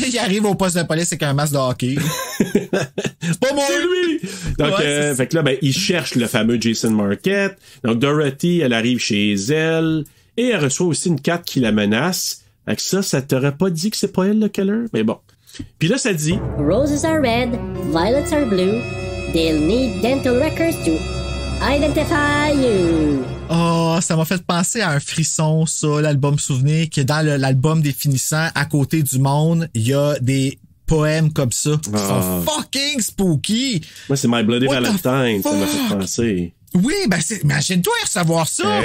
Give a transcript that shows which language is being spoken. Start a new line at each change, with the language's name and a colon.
French: Il arrive au poste de police avec un masque de hockey. C'est pas moi, lui! Donc, fait que là, ben, il cherche le fameux Jason Marquette. Donc, Dorothy, elle arrive chez elle. Et elle reçoit aussi une carte qui la menace. Avec ça t'aurait pas dit que c'est pas elle, le killer? Mais bon. Puis là, ça dit...
English: Roses are red, violets are blue. They'll need dental records to identify you.
French: Oh, ça m'a fait penser à un frisson, ça, l'album Souvenir, que dans l'album définissant, à côté du monde, il y a des poèmes comme ça qui sont
English: fucking spooky.
French: Moi, c'est My Bloody Valentine, ça m'a fait penser. Oui, ben imagine-toi recevoir ça.